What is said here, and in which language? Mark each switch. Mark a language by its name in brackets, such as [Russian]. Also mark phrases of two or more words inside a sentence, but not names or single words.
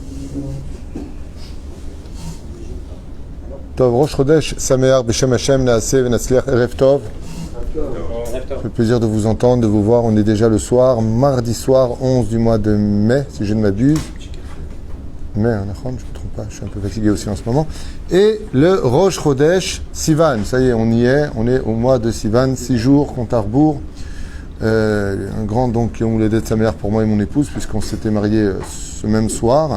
[Hebrew] טוב, ראש חודש, שמח, בשם השם, נעשה, ונצליח, ערב טוב. [French] Ça fait plaisir de vous entendre, de vous voir. On est déjà le soir, mardi soir, 11 du mois de mai, si je ne m'abuse. Mai, je ne me trompe pas, je suis un peu fatigué aussi en ce moment. Et le Rosh Chodesh, Sivan, ça y est, on y est. On est au mois de Sivan, 6 jours, compte à rebours. Un grand donc [Hebrew] יום הולדת שמח [French] pour moi et mon épouse, puisqu'on s'était mariés ce même soir.